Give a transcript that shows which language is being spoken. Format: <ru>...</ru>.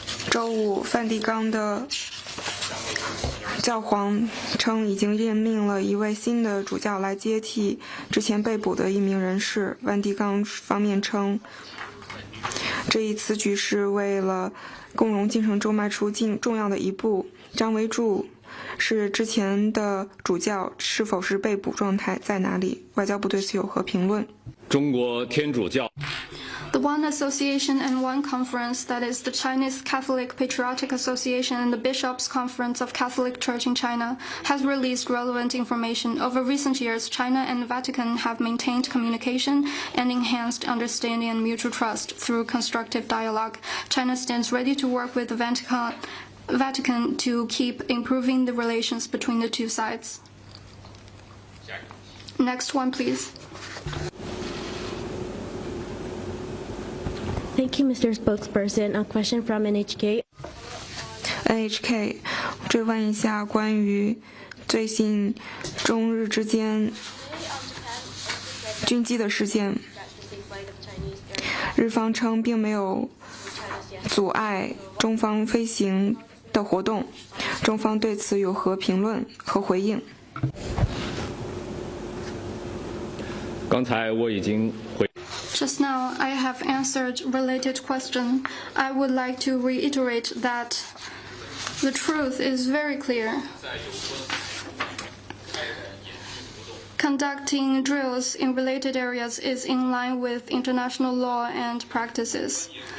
<zh>周五，梵蒂冈的教皇称已经任命了一位新的主教来接替之前被捕的一名人士。梵蒂冈方面称，这一此举是为了共荣进程中迈出重要的一步。张维柱是之前的主教，是否是被捕状态在哪里？外交部对此有何评论？中国天主教</zh> <en>The One Association and One Conference, that is the Chinese Catholic Patriotic Association and the Bishops' Conference of Catholic Church in China, has released relevant information. Over recent years, China and the Vatican have maintained communication and enhanced understanding and mutual trust through constructive dialogue. China stands ready to work with the Vatican to keep improving the relations between the two sides. Next one, please. Thank you, Mr. Spokesperson. A question from NHK.</en> <zh>NHK 追问一下关于最近中日之间军机的事件。日方称并没有阻碍中方飞行的活动，中方对此有何评论和回应？刚才我已经回。</zh> <en>Just now, I have answered related question. I would like to reiterate that the truth is very clear. Conducting drills in related areas is in line with international law and practices.</en>